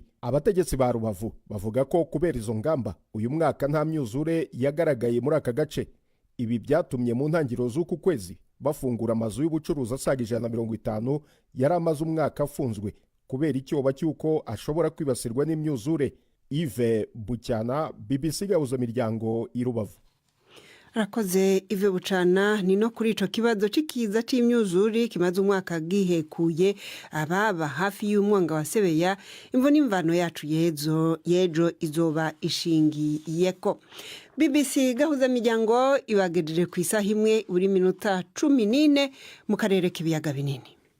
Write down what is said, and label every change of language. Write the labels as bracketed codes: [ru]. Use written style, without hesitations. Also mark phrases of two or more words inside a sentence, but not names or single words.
[rw] Abategetsi ba Rubavu bavuga ko kubera izo ngamba uyu mwaka nta myuzure yagaragaye muri aka gace. Ibi byatumye mu ntangiriro z'uku kwezi bafungura amazu y'ubucuruzi asaga 150 yari amaze umwaka afunzwe kubera icyoba cy'uko ashobora kwibasirwa n'imyuzure. Yves Bucyana, BBC Gahuza Miryango i Rubavu. [rn] Arakoze Yves Bucana. Ni no kuri ico kibazo c'ikiza c'imyuzure kimaze umwaka gihekuye ababa hafi y'umwonga wa Sebeya, imvo n'imvano yacu yejo izoba ishingiyeko. BBC Gahuza Miryango ibagejeje ku isaha imwe buri minota 14 mu karere k'ibiyaga binini.